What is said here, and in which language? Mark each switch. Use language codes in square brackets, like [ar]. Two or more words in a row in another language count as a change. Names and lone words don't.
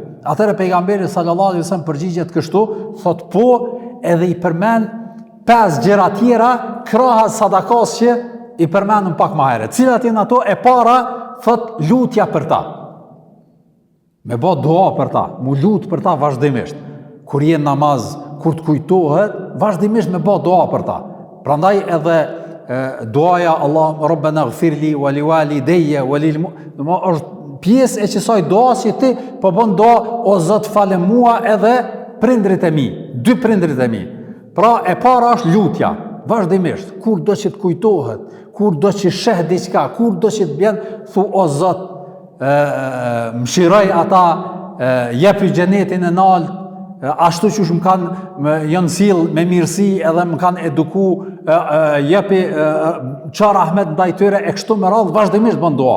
[sq] Atëherë pejgamberi [ar] صلى الله عليه وسلم [sq] përgjigjet kështu, thot po, edhe i përmend 5 gjëra tjera krahas sadakas që i përmendëm pak më herët. Cilat janë ato? E para, thot lutja për ta. Me bë dua për ta, mu lut për ta vazhdimisht. Kur je namaz, kur të kujtohet, vazhdimisht me bë dua për ta. Prandaj edhe duaja Allah [ar] ربنا اغفرلي ولوالدي ولل [sq] është pjesë e kësaj duas që ti po bën dua o Zot falë mua edhe prindrit e mi, 2 prindrit e mi. Pra e para është lutja, vazhdimisht, kur do që të kujtohet, kur do që sheh diçka, kur do që të bjen, thu o Zot, mëshiroj ata, jepi xhenetin e nalt, ashtu që më kanë janë sill me mirësi edhe më kanë eduku, jepi çfarë rahmet ndaj tyre e kështu me radhë vazhdimisht bën dua.